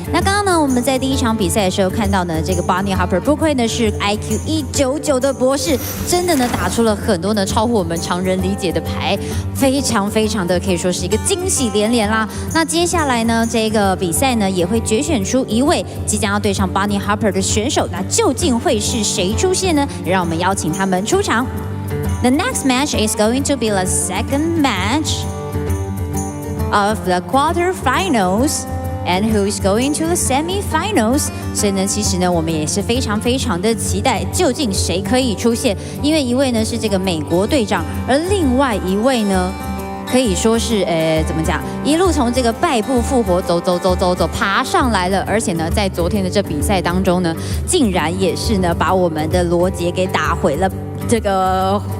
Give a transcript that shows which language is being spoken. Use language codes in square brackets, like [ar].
[zh] 那刚刚呢，我们在第一场比赛的时候看到呢，这个 Bonnie Harper 不愧呢是 IQ 199的博士，真的呢打出了很多呢超乎我们常人理解的牌，非常的可以说是一个惊喜连连啦。那接下来呢，这个比赛呢也会决选出一位即将要对上 Bonnie Harper 的选手，那究竟会是谁出现呢？让我们邀请他们出场。 [en] The next match is going to be the second match of the quarterfinals, and who is going to the semifinals. [zh] 所以呢，其实呢，我们也是非常的期待，究竟谁可以出现？因为一位呢是这个美国队长，而另外一位呢，可以说是怎么讲，一路从这个败部复活，走爬上来了。而且呢，在昨天的这比赛当中呢，竟然也是呢把我们的罗杰给打回了这个。